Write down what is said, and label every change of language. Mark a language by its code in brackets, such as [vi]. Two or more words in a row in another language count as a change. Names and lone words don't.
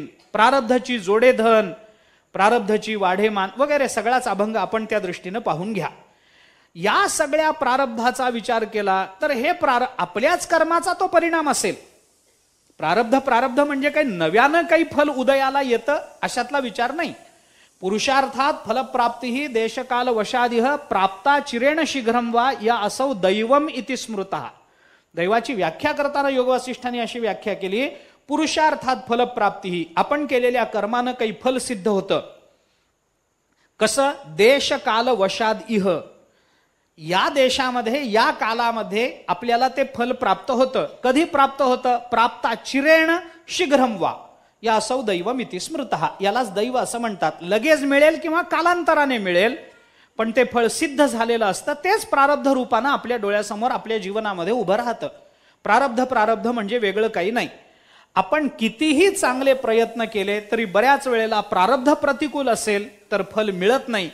[mr] प्रारब्धाची जोडे धन, प्रारब्धाची वाढेमान वगैरे सगळाच अभंग आपण त्या दृष्टीनं पाहून घ्या. या सगळ्या प्रारब्धाचा विचार केला तर हे आपल्याच कर्माचा तो परिणाम असेल. प्रारब्ध म्हणजे काही नव्यानं काही फल उदयाला येतं अशातला विचार नाही. [sa] पुरुषार्थात फलप्राप्ती देशकाल वशादिह प्राप्ता चिरेण शीघ्रम वा या असौ दैवम इति स्मृतः. [mr] दैवाची व्याख्या करताना योग वासिष्ठांनी अशी व्याख्या केली, [sa] पुरुषार्थात फलप्राप्ती, [mr] आपण केलेल्या कर्मानं काही फल सिद्ध होतं. कसं? [sa] देशकाल वशाद इह, [mr] या देशामध्ये या कालामध्ये आपल्याला ते फल प्राप्त होतं. कधी प्राप्त होतं? [sa] प्राप्ता चिरेण शीघ्रम वा या असौ दैवम इति स्मृतः. [mr] यालाच दैव असं म्हणतात. लगेच मिळेल किंवा कालांतराने मिळेल, पण ते फळ सिद्ध झालेलं असतं. तेच प्रारब्ध रूपानं आपल्या डोळ्यासमोर आपल्या जीवनामध्ये उभं राहतं. प्रारब्ध म्हणजे वेगळं काही नाही. आपण कितीही चांगले प्रयत्न केले तरी बऱ्याच वेळेला प्रारब्ध प्रतिकूल असेल तर फल मिळत नाही.